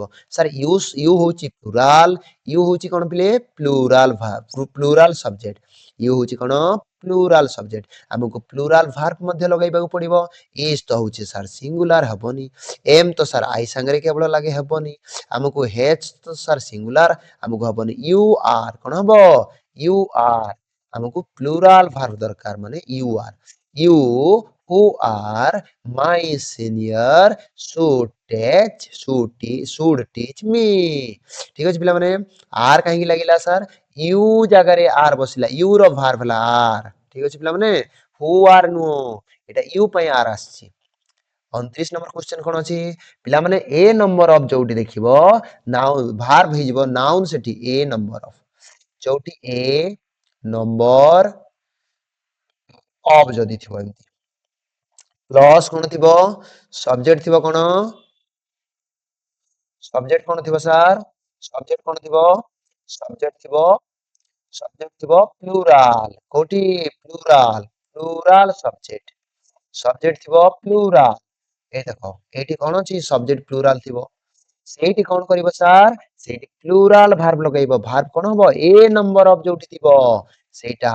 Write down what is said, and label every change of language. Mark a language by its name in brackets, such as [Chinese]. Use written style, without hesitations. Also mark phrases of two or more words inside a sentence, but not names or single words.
[Odia] ସାର୍ ୟୁ ହଉଛି ପ୍ଲୁରାଲ ୟୁ ହଉଛି କଣ ପିଲେ [English] plural verb plural subject you [Odia] ହଉଛି କଣ [English] plural subject [Odia] ଆମକୁ [English] plural verb [Odia] ମଧ୍ୟ ଲଗାଇବାକୁ ପଡିବ ଇଜ ତ ହଉଛି ସାର୍ ସିଙ୍ଗୁଲାର ହବନି ଏମ ତ ସାର୍ ଆଇ ସାଙ୍ଗରେ କେବଳ ଲାଗେ ହବନି ଆମକୁ ହେଚ୍ ତ ସାର୍ ସିଙ୍ଗୁଲାର ଆମକୁ ହବନି [English] you are [Odia] କଣ ହବ [English] you are [Odia] ଆମକୁ [English] plural verb [Odia] ଦରକାର ମାନେ [English] you who are my senior should teach me [Odia] ଠିକ ଅଛି ପିଲାମାନେ ଆର କାହିଁକି ଲାଗିଲା ସାର୍ ୟୁ ଜାଗାରେ ଆର ବସିଲା ୟୁ ର ଭାର୍ବ ହେଲା ଆର ଠିକ ଅଛି ପିଲାମାନେ [English] who are [Odia] ନୁହଁ ଏଟା ୟୁ ପାଇଁ ଆର ଆସିଛି 29 [English] number question [Odia] କଣ ଅଛି ପିଲାମାନେ [English] a number of [Odia] ଯୋଉଠି ଦେଖିବ [English] noun verb [Odia] ହେଇଯିବ ନାଉନ ସେଠି [English] a number of [Odia] ଯୋଉଠି [English] a number [Odia] ଅଫ ଯଦି ଥିବ ଏମିତି ପ୍ଲସ୍ କଣ ଥିବ ସବଜେକ୍ଟ ଥିବ କଣ ସବଜେକ୍ଟ କଣ ଥିବ ସାର୍ ସବଜେକ୍ଟ କଣ ଥିବ ସବଜେକ୍ଟ ଥିବ ପ୍ଲୁରାଲ କୋଉଠି [English] plural subject [Odia] ଥିବ ପ୍ଲୁରାଲ এই ଦେଖ ଏଇଠି କଣ ଅଛି [English] subject plural [Odia] ଥିବ ସେଇଠି କଣ କରିବ ସାର୍ ସେଇଠି [English] plural verb [Odia] ଲଗେଇବ ଭାର୍ବ କଣ ହବ [English] a number of [Odia] ଯୋଉଠି ଥିବ ସେଇଟା